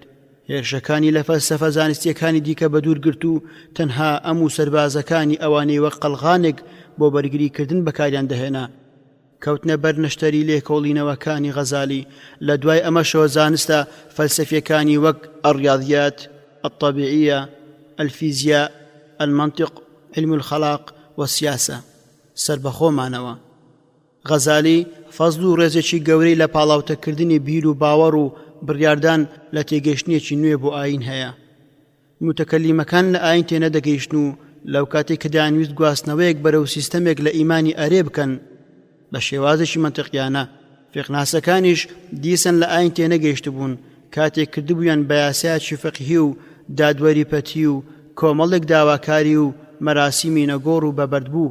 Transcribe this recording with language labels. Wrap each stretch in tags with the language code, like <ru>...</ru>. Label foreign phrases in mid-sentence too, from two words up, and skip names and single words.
<ckb>هێرشەکانی لە فەلسەفە زانستیەکانی دیکە بە دوور گرت و تەنها ئەم و سەربازەکانی ئەوانەی وەک قەڵغانێک بۆ بەرگریکردن بەکاریان دەهێنا. کەوتنە بەر نەشتەری لێکۆڵینەوەکانی غەزالی. لە دوای ئەمەشەوە زانستە فەلسەفیەکانی وەک ئەڕیاضیات،</ckb> <ar>الطبيعية، الفيزياء، المنطق، علم الخلاق والسياسة</ar> <ckb>سربەخۆ مانەوە. غەزالی فەزل و ڕێزێکی گەورەی لە پاڵاوتەکردنی بیر و باوەڕ و بڕیاردان لە تێگەیشتنیەکی نوێ بۆ ئاین هەیە. متەکەلیمەکان لە ئاین تێنەدەگەیشتن و لەو کاتێک کە دەیانویست گواستنەوەیەک بەرەو سیستەمێک لە ئیمانی ئەرێ بکەن بە شێوازێکی منتیقیانە، فقناسەکانیش دیسان لە ئاین تێنەگەیشت بوون کاتێک کردبوویان بە یاسایەکی فقهی و دادوەریپەتی و کۆمەڵێک داواکاری و مەراسیمی نەگۆڕ و بەبەردبوو.</ckb>